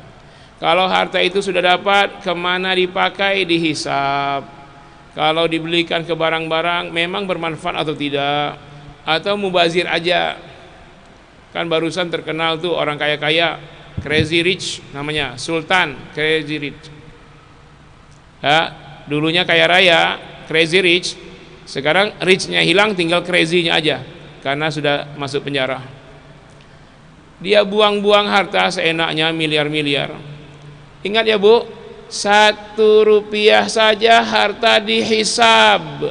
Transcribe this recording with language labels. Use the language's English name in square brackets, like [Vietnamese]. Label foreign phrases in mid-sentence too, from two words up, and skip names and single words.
[Indonesian] Kalau harta itu sudah dapat, kemana dipakai dihisab. Kalau dibelikan ke barang-barang memang bermanfaat atau tidak, atau mubazir aja. Kan barusan terkenal tuh orang kaya-kaya, [English] Crazy Rich namanya, Sultan Crazy Rich. [Indonesian] Ya, dulunya kaya raya, [English] Crazy Rich. [Indonesian] Sekarang richnya hilang, tinggal crazy-nya aja karena sudah masuk penjara. Dia buang-buang harta seenaknya, miliar-miliar. Ingat ya Bu, 1 rupiah saja harta dihisab.